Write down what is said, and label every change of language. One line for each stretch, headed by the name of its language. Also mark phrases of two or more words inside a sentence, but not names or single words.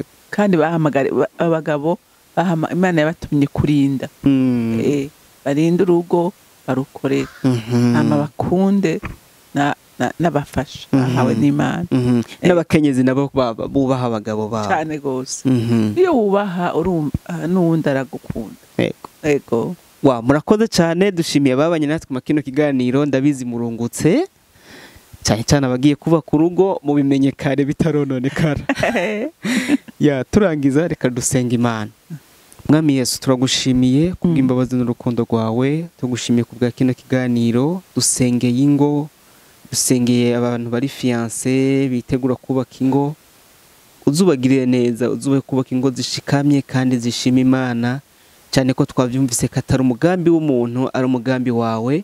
Rundi: Kandi abagabo Imana yabatumye kurinda. Barinda urugo barukorera. Bakunde n'abafasha ahawe n'Imana. N'abakenyezi nabo bubaha abagabo babo cyane gose. Iyo wubaha urumva n'uwundi aragukunda. Yego. Wa murakoze cyane, dushimiye ababanye natwe mu kino kiganiro, ndabizi murungutse cyane abagiye kuba ku rugo mu bimenye kare bitarononekara. Turangiza reka dusenga Imana. Mwami Yesu, turagushimiye kubw'imbabazi n'urukundo rwawe, tugushimiye kubwa kino kiganiro, dusengeye ingo, dusengeye abantu bari fiancé bitegura kubaka ingo, uzubagirire neza, uzube kubaka ingo zishikamye kandi zishima Imana, cyane ko twavyumvise katari umugambi w'umuntu ari umugambi wawe.